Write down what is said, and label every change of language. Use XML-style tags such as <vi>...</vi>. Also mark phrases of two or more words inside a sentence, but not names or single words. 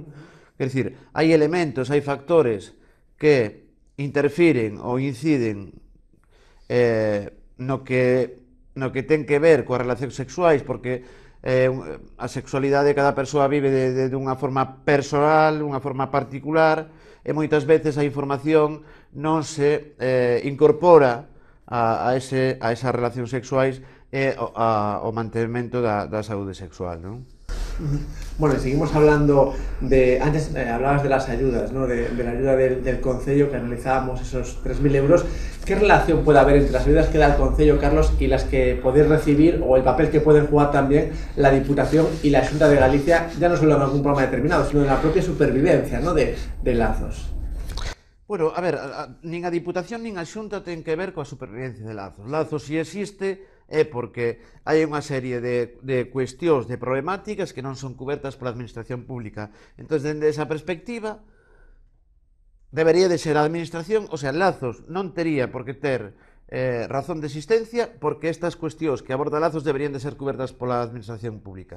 <gl>Quer dicir, hai elementos, hai factores que interfiren ou inciden no que ten que ver coas relacións sexuais, porque a sexualidade de cada persoa vive dunha forma personal, unha forma particular, e moitas veces a información non se incorpora a esas relacións sexuais e ao mantemento da saúde sexual, non?</gl> <es>Bueno, y seguimos hablando de... Antes hablabas de las ayudas, ¿no? De la ayuda del Concello, que analizábamos esos 3.000 euros. ¿Qué relación puede haber entre las ayudas que da el Concello, Carlos, y las que podéis recibir, o el papel que pueden jugar también la Diputación y la Xunta de Galicia, ya no solo en algún programa determinado, sino en la propia supervivencia, ¿no?, de Lazos? Bueno,</es> <gl>a ver, nin a Diputación nin a Xunta ten que ver coa supervivencia de Lazos. Lazos, si existe, é porque hai unha serie de cuestións, de problemáticas que non son cubertas pola administración pública. Entón, dende esa perspectiva, debería de ser a administración, o sea, Lazos non tería por que ter razón de existencia, porque estas cuestións que aborda Lazos deberían de ser cubertas pola administración pública.</gl>